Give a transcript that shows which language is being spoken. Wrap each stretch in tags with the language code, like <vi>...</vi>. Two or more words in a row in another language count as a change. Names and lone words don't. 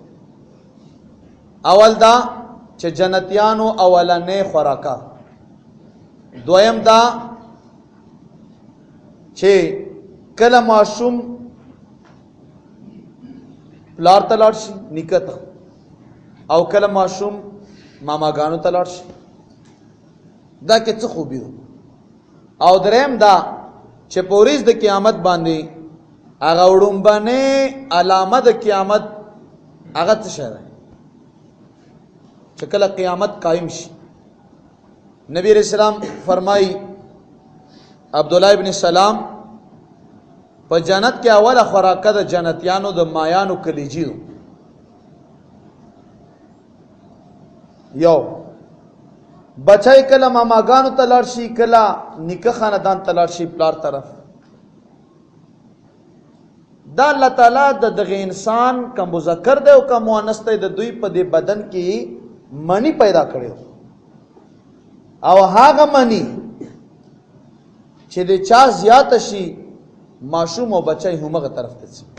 <ps>اول دا چې جنتیانو اولنې خوراکا، دویم دا چې کله ماشوم پلار ته لاړ شي نیکه ته، او کله ماشوم ماماګانو ته لاړ شي، دا کې څه خوبي ده. او دریم دا چې په ورځ د قیامت باندې هغه وړومبنې علامه د قیامت هغه څه شی ده چې کله قیامت قائم شي. نبی</ps> <ar>علیہ السلام</ar> <ps>فرمائی عبداللہ ابن سلام په جنت کې اوله خوراکه د جنتیانو د مایانو کلیجی دو. یو بچای کله ماماګانو ته لاړ شي، کله نیکه خاندان ته لاړ شي پلار طرف، دا</ps> <ar>الله تعالی</ar> <ps>د دغه انسان که مذکر دی او که مؤنث دی د دوی په دې بدن کې منی پیدا کړی، او هغه منی چې د چا زیات شي ماشوم او بچای همغه طرف ته ځي.</ps>